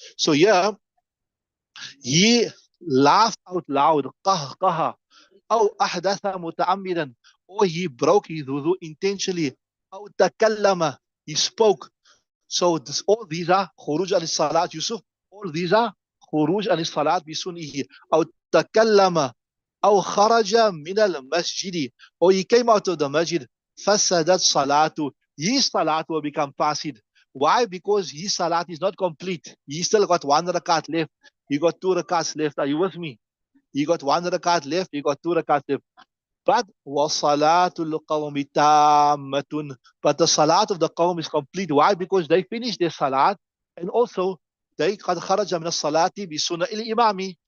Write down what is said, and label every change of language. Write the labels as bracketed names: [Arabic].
[English] So here, he laughed out loud, قهقه, [Arabic] أو أحدث متعمدا, [English] or he broke his wudu intentionally, [Arabic] أو تكلم, [English] he spoke. So all these are [Arabic] خروج عن الصلاة, [English] Yusuf. All these are [Arabic] خروج عن الصلاة بسنئه. أو تكلم أو خرج من المسجد, [English] or he came out of the masjid, [Arabic] فسدت صلاته, [English] his salat will become fasid. Why? Because his salat is not complete. He still got one rakat left. He got two rakats left. Are you with me? He got one rakat left. He got two rakats left. But [Arabic] وَصَلَاةُ الْقَوْمِ تَامَّةٌ. [English] But the salat of the qawm is complete. Why? Because they finished their salat, and also they [Arabic] قَدْ خَرَجَ مِنَ الصَّلَاةِ بِسُنَّةِ الْإِمَامِ.